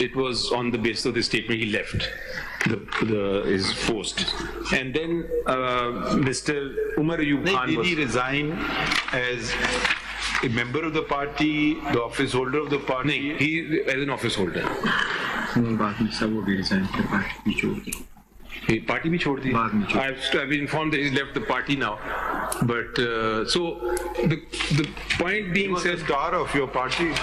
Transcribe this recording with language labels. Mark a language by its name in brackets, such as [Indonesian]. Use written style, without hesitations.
[English] It was on the basis of the statement he left his post. And then Mr. Umar Ayub Khan did he resign as a member of the party, the office holder of the party? [Urdu] نہیں, [English] he as an office holder. [Urdu] بعد میں سب وہ بھی resign کر party چھوڑ دی. Party بھی چھوڑ دی. [English] I've been informed that he's left the party now. But so the point being, he was the star of your party.